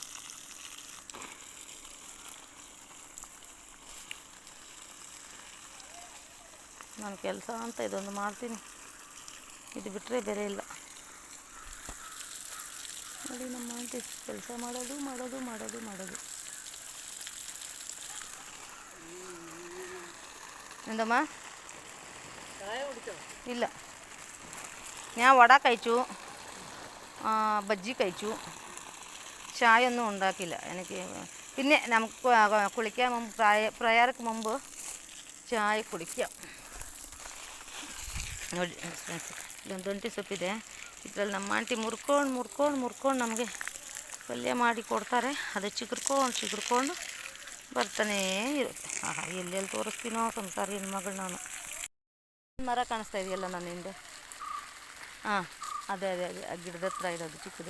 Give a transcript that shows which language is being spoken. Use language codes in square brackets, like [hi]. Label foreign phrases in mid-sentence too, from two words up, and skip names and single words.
[kn] ನಾನು ಕೆಲಸ ಅಂತ ಇದೊಂದು ಮಾಡ್ತೀನಿ, ಇದು ಬಿಟ್ಟರೆ ಬೇರೆ ಇಲ್ಲ. ನೋಡಿ ನಮ್ಮ ಆಂಟಿ ಕೆಲಸ ಮಾಡೋದು ಮಾಡೋದು ಮಾಡೋದು ಮಾಡೋದು. ಎಂದಮ್ಮ ಇಲ್ಲ, [ml] ഞാൻ വട കഴിച്ചു, ബജ്ജി കഴിച്ചു, ചായയൊന്നും ഉണ്ടാക്കില്ല എനിക്ക്. പിന്നെ നമുക്ക് കുളിക്കാൻ മുമ്പ് പ്രയർക്ക് മുമ്പ് ചായ കുടിക്കാം. [kn] ನೋಡಿ ಇಲ್ಲೊಂದು ದೊಂಟಿ ಸೊಪ್ಪಿದೆ, ಇದರಲ್ಲಿ ನಮ್ಮ ಆಂಟಿ ಮುರ್ಕೊಂಡು ನಮಗೆ ಪಲ್ಯ ಮಾಡಿ ಕೊಡ್ತಾರೆ. ಅದು ಚಿಗುರ್ಕೊಂಡು ಬರ್ತಾನೇ ಇರುತ್ತೆ. ಎಲ್ಲೆಲ್ಲಿ ತೋರಿಸ್ತೀನೋ ಸಂಸಾರಿ ಹೆಣ್ಮಗಳು ನಾನು. ಮರ ಕಾಣಿಸ್ತಾ ಇದೆಯಲ್ಲ ನನ್ನ ಹಿಂದೆ, ಅದೇ ಆ ಗಿಡದ ಹತ್ರ ಇರೋದು ಚಿಕ್ಕದು.